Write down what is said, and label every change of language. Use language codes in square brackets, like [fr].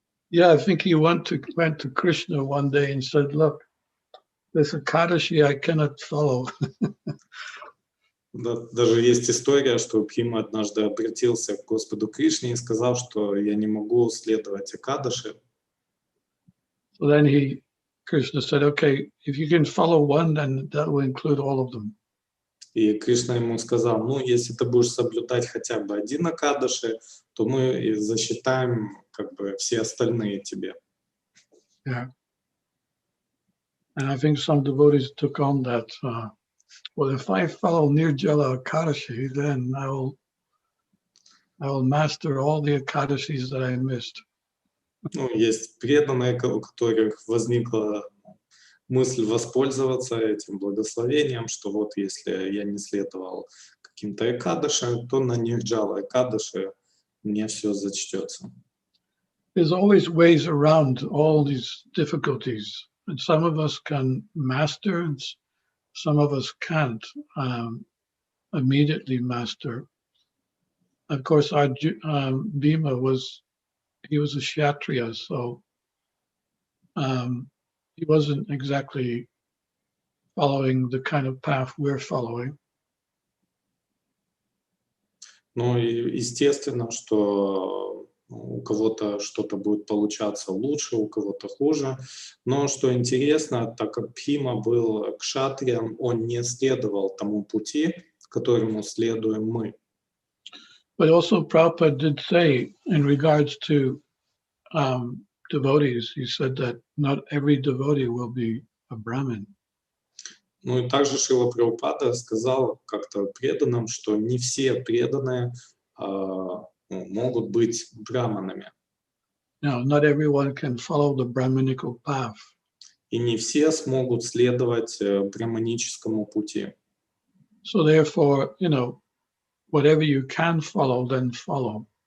[en] Yeah, I think he went to Krishna one day and said, "Look, this Ekadashi I cannot follow." [ru] Да, даже есть история, что Бхима однажды обратился к Господу Кришне и сказал, что я не могу следовать Экадаши. [en] So then Krishna said, "Okay, if you can follow one, then that will include all of them." [ru] И Кришна ему сказал, ну, если ты будешь соблюдать хотя бы один Экадаши, то мы и засчитаем как бы все остальные тебе. [en] Yeah. And I think some devotees took on that. Well, if I follow Nirjala Ekadashi, then I will master all the Ekadashis that I missed. [ru] Ну, есть преданные, у которых возникла мысль воспользоваться этим благословением, что вот если я не следовал каким-то Экадаши, то на Нирджала Экадаши мне все зачтется. [en] There's always ways around all these difficulties, and some of us can master, and some of us can't immediately master. Of course, our Bhima was a Kshatriya, so he wasn't exactly following the kind of path we're following. [ru] Ну, и естественно, что у кого-то что-то будет получаться лучше, у кого-то хуже. Но что интересно, так как Бхима был кшатрием, он не следовал тому пути, которому следуем мы. [en] But also Prabhupada did say in regards to devotees, he said that not every devotee will be a Brahmin. [ru] Ну и также Шрила Прабхупада сказал как-то преданным, что не все преданные могут быть браманами. [en] Now, not everyone can follow the Brahminical path. [ru] И не все смогут следовать браманическому пути. [en] So therefore, whatever you can follow, then follow.